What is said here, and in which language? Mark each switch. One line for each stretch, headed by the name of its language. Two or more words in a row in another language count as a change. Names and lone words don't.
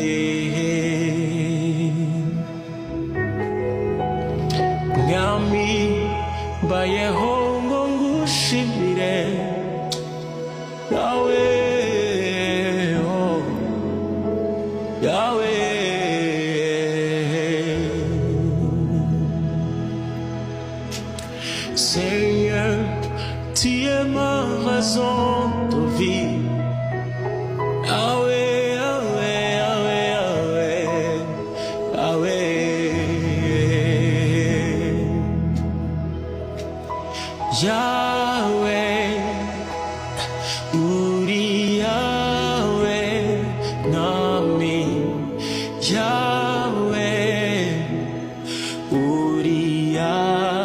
Kinyarwanda: Nami bayehongo ngushimire Yahweh, oh, Yahweh.
French: Seigneur, tu es ma raison de vie.
Kinyarwanda: Yahweh, Yahweh, Yahweh, Yahweh, Yahweh, Uri Yahweh, Nami, Yahweh, Uri Yahweh.